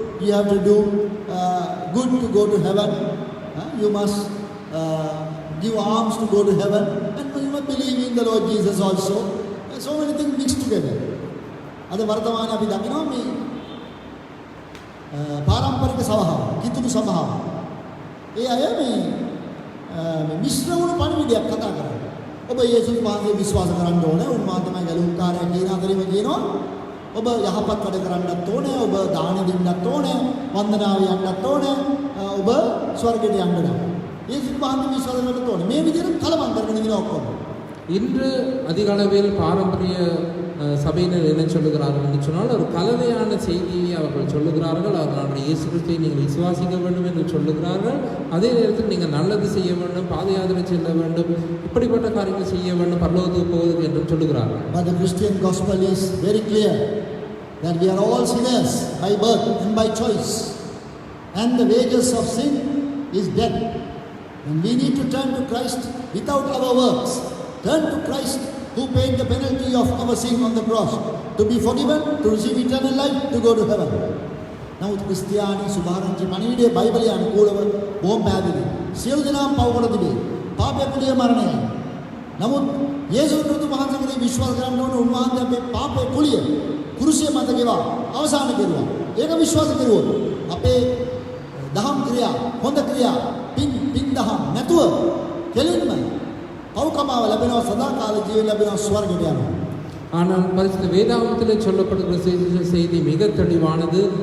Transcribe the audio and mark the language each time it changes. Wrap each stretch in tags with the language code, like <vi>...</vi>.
<en>You have to do good to go to heaven. You must give alms to go to heaven, and you must believe in the Lord Jesus also. So many things mixed together.</en> <si>අද වර්තමානයේ අපි දකිනවා මේ පාරම්පරික සභාව, කිතුණු සභාව. ඒ අය මේ මිශ්‍ර වුණු පණිවිඩයක් කතා කරනවා. ඔබ යේසුස් වහන්සේ විශ්වාස කරන්න ඕනේ. උන්වහන්සේ තමයි ගැලවුම්කාරයා කියන අතරින්ම කියනවා. ඔබ යහපත් වැඩ කරන්නත් ඕනේ. ඔබ දාන දෙන්නත් ඕනේ. වන්දනාව යන්නත් ඕනේ. ඔබ ස්වර්ගයට යන්න ඕනේ. යේසුස් වහන්සේ විශ්වාස කරන්න ඕනේ. මේ විදිහට කලවම් කරගෙන ඉන්න ඔක්කොම.</si> <ta>இன்று அதிக அளவில் பாரம்பரிய சபையினர் என்ன சொல்லுகிறார்கள் என்று சொன்னால் ஒரு கலவையான செய்தியை அவர்கள் சொல்லுகிறார்கள். அவர்களுடைய இயேசு கிறிஸ்துவை நீங்கள் விசுவாசிக்க வேண்டும் என்று சொல்லுகிறார்கள். அதே நேரத்தில் நீங்கள் நல்லது செய்ய வேண்டும், பாத யாத்திரை செல்ல வேண்டும், இப்படிப்பட்ட காரியங்கள் செய்ய வேண்டும், பரலோகத்துக்கு போவதற்கு என்று சொல்லுகிறார்கள்.</ta> <en>But the Christian gospel is very clear that we are all sinners by birth and by choice, and the wages of sin is death, and we need to turn to Christ without our works. Turn to Christ who paid the penalty of our sin on the cross, to be forgiven, to receive eternal life, to go to heaven.</en> <si>නමුත් ක්‍රිස්තියානි සුභාරංචි පණිවිඩය බයිබලයේ අනුකූලව බොහොම පැහැදිලි. සියලු දෙනාම පව කොට තිබේ. පාපය කුලිය මරණයයි. නමුත් යේසුස් ක්‍රිස්තුස් වහන්සේ කෙරෙහි විශ්වාස කරන්න ඕන. උන්වහන්සේ අපේ පාපය කුලිය කුරුසිය මත ගෙවා අවසන් කෙරුවා. ඒක විශ්වාස කරුවොත් අපේ දහම් ක්‍රියා, හොඳ ක්‍රියා, පින් දහම් නැතුව කෙලින්ම පෞකමාව ලැබෙනවා, සදාකාල ජීවය ලැබෙනවා, ස්වර්ගයට යනවා.</si> <ta>ஆனால் பரிசுத்த வேதாகமத்தில் சொல்லப்படுகிற செய்தி மிக தெளிவானது.</ta>